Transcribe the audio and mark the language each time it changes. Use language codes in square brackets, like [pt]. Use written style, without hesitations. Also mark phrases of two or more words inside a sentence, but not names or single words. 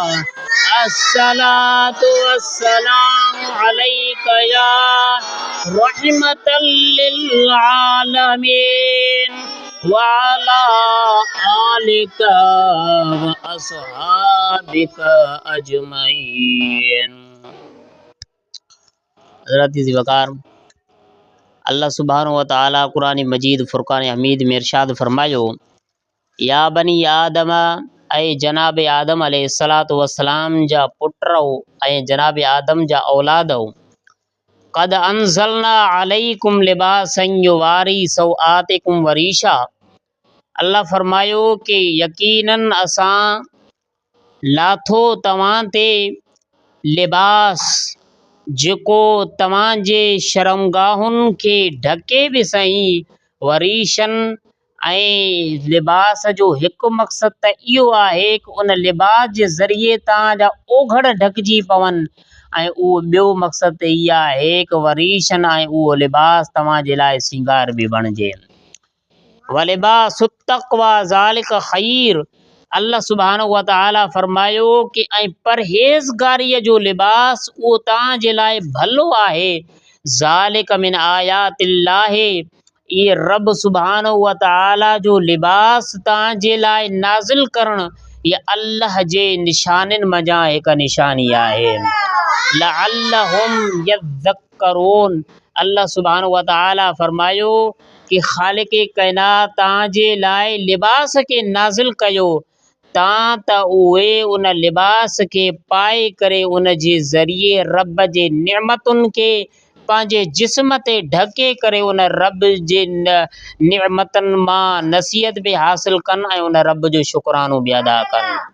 [ar] الصلاة والسلام عليك يا رحمة للعالمين وعلى آلك وأصحابك أجمعين. [sd] हज़रत ज़िवकार अल्लाह [ar] سبحانه وتعالى [sd] कुरान मजीद फुरकान हमीद में इरशाद फरमायो [ar] يا بني آدم [sd] ऐ जनाब आदम [ar] عليه الصلاة والسلام [sd] जा पुट्रो ऐ जनाब आदम जा औलादो [ar] قد أنزلنا عليكم لباسا يواري سوآتكم وريشا. [sd] अल्लाह फरमायो कि यकीनन असां लाथो तव्हां ते लिबास जेको तव्हां जे शर्मगाहुनि खे ढके बि सही। वरीशन ऐं लिबास जो हिकु मक़सदु त इहो आहे कि उन लिबास जे ज़रिए तव्हांजा ओघड़ ढकिजी पवनि ऐं उहो ॿियो मक़सदु त इहा आहे कि वरीशन ऐं उहो लिबास तव्हां जे लाइ सिंगार बि बणिजे। [ar] ولباس التقوى ذلك خير. [sd] अल्लाह [ar] سبحانه وتعالى [sd] फरमायो कि ऐं परहेज़गारीअ जो लिबास उहो तव्हां जे लाइ भलो आहे। [ar] ذلك من آيات الله. [sd] ये रब [ar] سبحانه وتعالى [sd] जो लिबास तव्हां जे लाइ नाज़िल करणु ये अल्लाह जे निशानिन मञा हिकु निशानी आहे। [ar] لعلهم يذكرون. [sd] अल्लाह [ar] سبحانه وتعالى [sd] फरमायो कि ख़ालिक़े काइनात तव्हां जे लाइ लिबास खे नाज़िल कयो तां त उहे उन लिबास खे पाए करे उन जे ज़रिए रब जे निअमतुनि खे पंहिंजे जिस्म ते ढके करे उन रब जे निअमतनि मां नसीहत बि हासिलु कनि ऐं उन रब जो शुक्रानो बि अदा कनि।